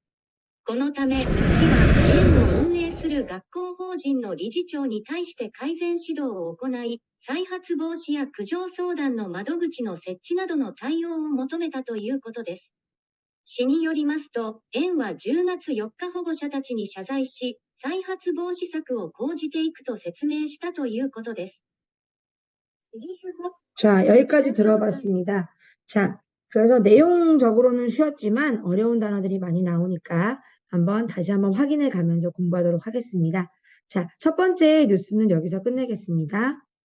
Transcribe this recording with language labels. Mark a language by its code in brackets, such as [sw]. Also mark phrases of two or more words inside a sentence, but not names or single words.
[ja] このため、市は園を運営する学校法人の理事長に対して改善指導を行い、再発防止や苦情相談の窓口の設置などの対応を求めたということです。市によりますと、園は10月4日保護者たちに謝罪し、再発防止策を講じていくと説明したということです。 [ko] 자, 여기까지 들어봤습니다. 자, 그래서 내용적으로는 쉬웠지만 어려운 단어들이 많이 나오니까 다시 한번 확인해 가면서 공부하도록 하겠습니다. 자, 첫 번째 뉴스는 여기서 끝내겠습니다.